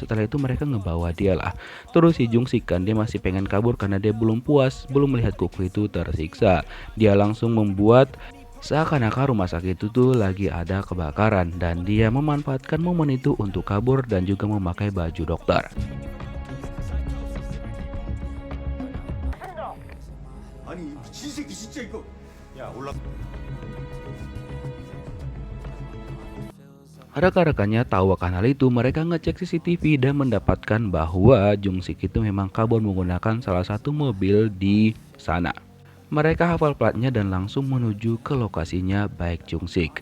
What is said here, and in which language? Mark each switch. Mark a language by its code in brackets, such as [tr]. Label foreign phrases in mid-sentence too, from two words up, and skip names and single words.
[id] Setelah itu mereka ngebawa dia lah. Terus si Jung Sik kan dia masih pengen kabur karena dia belum puas, belum melihat Kuku itu tersiksa. Dia langsung membuat seakan-akan rumah sakit itu tuh lagi ada kebakaran, dan dia memanfaatkan momen itu untuk kabur dan juga memakai baju dokter. [ko] 아니 미친 새끼 진짜 이거. 야 올라. [id] Rekan-rekannya tahu akan hal itu, mereka ngecek CCTV dan mendapatkan bahwa Jung Sik itu memang kabur menggunakan salah satu mobil di sana. Mereka hafal platnya dan langsung menuju ke lokasinya baik Jung Sik.